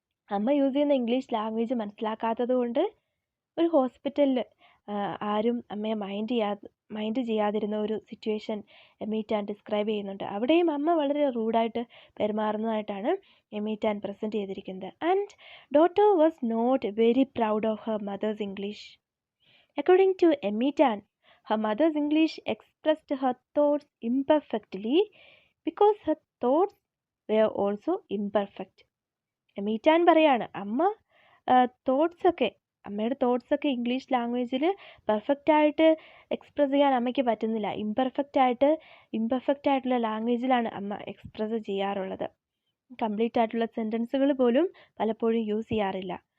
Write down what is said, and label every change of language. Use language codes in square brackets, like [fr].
[ml] അമ്മ യൂസ് ചെയ്യുന്ന English language മനസ്സിലാക്കാത്തത് കൊണ്ട് ഒരു ഹോസ്പിറ്റലിൽ ആരും അമ്മയെ മൈൻഡ് ചെയ്യാതിരുന്ന ഒരു സിറ്റുവേഷൻ എമീറ്റാൻ ഡിസ്ക്രൈബ് ചെയ്യുന്നുണ്ട്. അവിടെയും അമ്മ വളരെ റൂഡായിട്ട് പെരുമാറുന്നതായിട്ടാണ് എമീറ്റാൻ പ്രസൻറ്റ് ചെയ്തിരിക്കുന്നത്. [en] And daughter was not very proud of her mother's English. According to Amy Tan, her mother's English expressed her thoughts imperfectly because her thoughts were also imperfect. [ml] എമീറ്റാൻ പറയാണ് അമ്മയുടെ തോട്ട്സൊക്കെ ഇംഗ്ലീഷ് ലാംഗ്വേജിൽ പെർഫെക്റ്റായിട്ട് എക്സ്പ്രസ് ചെയ്യാൻ അമ്മയ്ക്ക് പറ്റുന്നില്ല. ഇംപെർഫെക്റ്റ് ആയിട്ടുള്ള ലാംഗ്വേജിലാണ് അമ്മ എക്സ്പ്രസ് ചെയ്യാറുള്ളത്. കംപ്ലീറ്റ് ആയിട്ടുള്ള സെൻറ്റൻസുകൾ പോലും പലപ്പോഴും യൂസ് ചെയ്യാറില്ല.